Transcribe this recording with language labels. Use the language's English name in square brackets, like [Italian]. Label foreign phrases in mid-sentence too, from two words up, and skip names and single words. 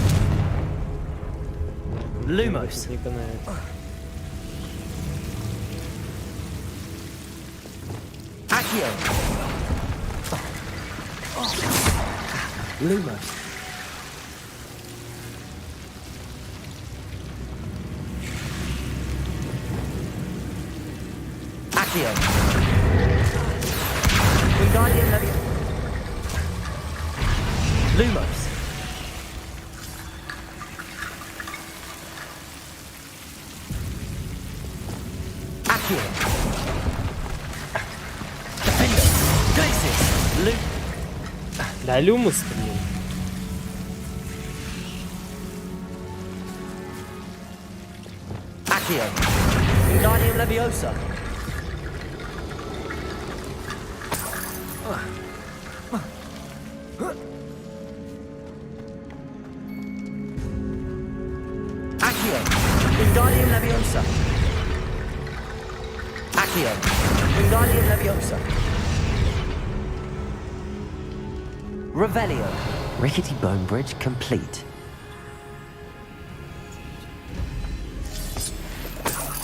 [English] Lumos. [Russian] Не канает. [English] Accio. Lumos. Accio. Wingardium Leviosa. Lumos. Accio. Defender. Glacis. [Russian] Да, Люмус, блин. [English] Accio. Wingardium Leviosa. Accio. Wingardium Leviosa. Accio. Wingardium Leviosa. Revelio. Rickety bone bridge complete.